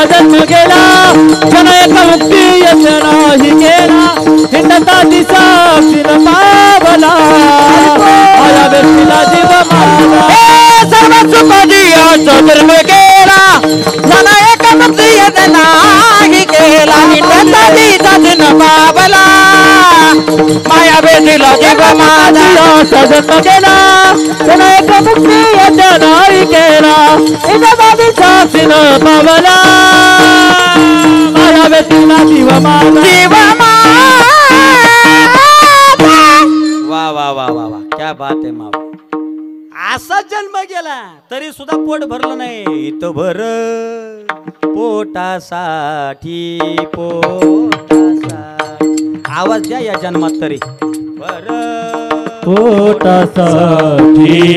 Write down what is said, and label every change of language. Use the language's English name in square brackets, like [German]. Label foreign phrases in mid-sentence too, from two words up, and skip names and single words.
[Marathi] जन्म गेला, जन एक मुक्ती यत्न नाही केला. हिंडता दिसा दिन पावला, माया बेटीला जीव मारला. सर्व सुखाची याचा जन्म गेला, जन एक मुक्ती यत्न नाही केला. हिंडता दिसा दिन पावला, माया बेटीला जीव मारला. जन्म गेला, जन एक मुक्ती यत्न नाही केला. हिंडता दिसा दिन पावला, माया बेटीला जीव मारला. जीव मारला. वा वा वा वा वा, [Hindi] क्या बात [Marathi] आहे मावा. असा जन्म गेला तरी सुद्धा पोट भरलं नाही. इथं भर पोटासाठी पोटासाठी. आवाज द्या या जन्मात तरी. भर पोटासाठी